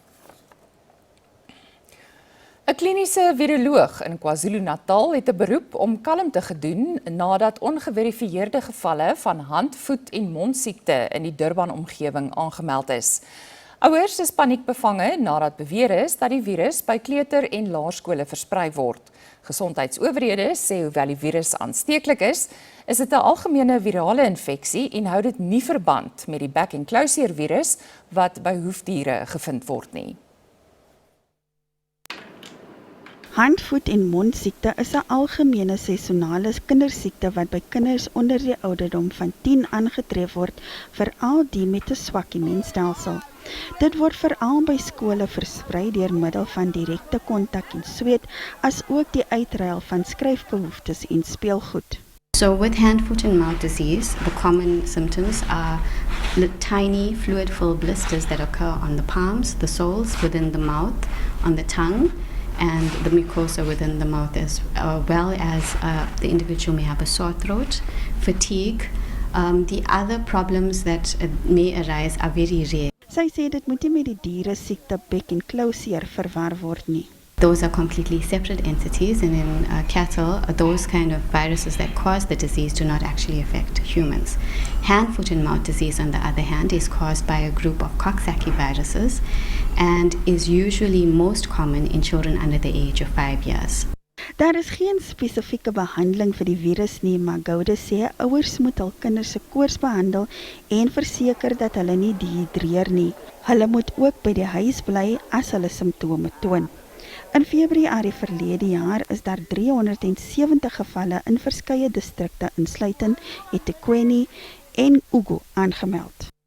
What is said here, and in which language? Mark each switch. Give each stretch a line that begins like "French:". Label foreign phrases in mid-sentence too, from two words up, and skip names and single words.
Afrikaans: 'n Kliniese viroloog in KwaZulu-Natal het 'n beroep om kalmte gedoen nadat ongeverifieerde gevalle van hand-, voet- en mondsiekte in die Durban-omgewing aangemeld is. Ouers is paniekbevange nadat beweer is dat die virus by kleuter- en laerskole versprei word. Gesondheidsowerhede sê hoewel die virus aansteeklik is dit 'n algemene virale infeksie en hou dit nie verband met die back-and-closure virus wat by hoefdiere gevind word nie. Hand-, voet- en mondsiekte is 'n algemene seisonale kindersiekte wat by kinders onder die ouderdom van 10 aangetref word, veral die met 'n swak immuunstelsel. Dit word veral by skole versprei deur middel van direkte kontak en sweet, as ook die uitruil van skryfbehoeftes en speelgoed.
English: So with hand, foot and mouth disease, the common symptoms are tiny fluid-filled blisters that occur on the palms, the soles, within the mouth, on the tongue, and the mucosa within the mouth, as well as the individual may have a sore throat, fatigue. The other problems that may arise are very rare.
Afrikaans: Sy sê dit moet nie met die diere siekte back-and-closure verwar word nie.
English: Those are completely separate entities, and in cattle, those kind of viruses that cause the disease do not actually affect humans. Hand, foot and mouth disease, on the other hand, is caused by a group of Coxsackie viruses and is usually most common in children under the age of 5 years.
Afrikaans: Daar is geen spesifieke behandeling vir die virus nie, maar Goude sê ouers moet hul kinders se koors behandel en verseker dat hulle nie dehidreer nie. Hulle moet ook by die huis bly as hulle simptome toon. In Februarie verlede jaar is daar 370 gevalle in verskeie distrikte insluitend eThekwini en Ugu aangemeld.